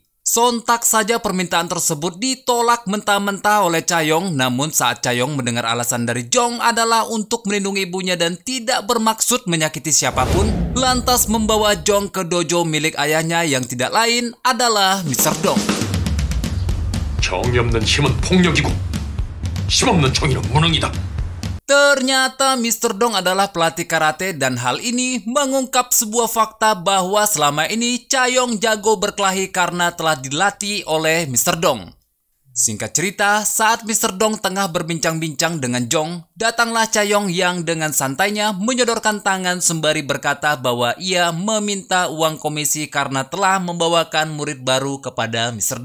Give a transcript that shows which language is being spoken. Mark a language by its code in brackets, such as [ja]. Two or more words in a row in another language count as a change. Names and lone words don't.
[id] Sontak saja permintaan tersebut ditolak mentah-mentah oleh Chae-young, namun saat Chae-young mendengar alasan dari Jong adalah untuk melindungi ibunya dan tidak bermaksud menyakiti siapapun, lantas membawa Jong ke dojo milik ayahnya yang tidak lain adalah Mr. Dong. [ko] 정이 없는 힘은 폭력이고 힘없는 총이는 무능이다. [id] Ternyata Mr. Dong adalah pelatih karate dan hal ini mengungkap sebuah fakta bahwa selama ini Cha-yong jago berkelahi karena telah dilatih oleh Mr. Dong. Singkat cerita, saat Mr. Dong tengah berbincang-bincang dengan Jong, datanglah Cha-yong yang dengan santainya menyodorkan tangan sembari berkata bahwa ia meminta uang komisi karena telah membawakan murid baru kepada Mr.